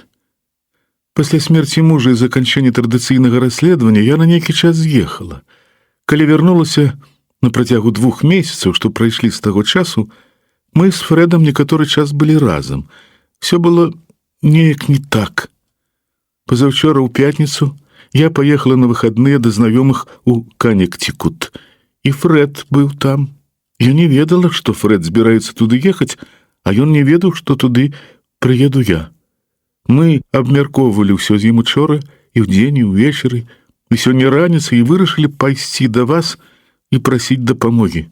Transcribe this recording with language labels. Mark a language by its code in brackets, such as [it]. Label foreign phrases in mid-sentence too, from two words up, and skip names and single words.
[be] Пасля смерці мужа і заканчэння традыцыйнага расследавання я на нейкі час з'ехала. Калі вярнулася на працягу 2 месяцаў, што прайшлі з таго часу, мы з Фрэдам некаторы час былі разам. [ru] Все было [be] неяк не так. Пазаўчора ў пятніцу я [ru] поехала на выходные [be] до знаёмых у Каннектикут, і Фрэд быў там. Я не ведала, што Фрэд збіраецца туды ехаць, а ён не ведаў, што туды прыеду я. Мы абмяркоўвалі ўсё з ім учора і ўдзень, і ўвечары, і сёння раніцай і вырашылі пайсці да вас і прасіць дапамогі.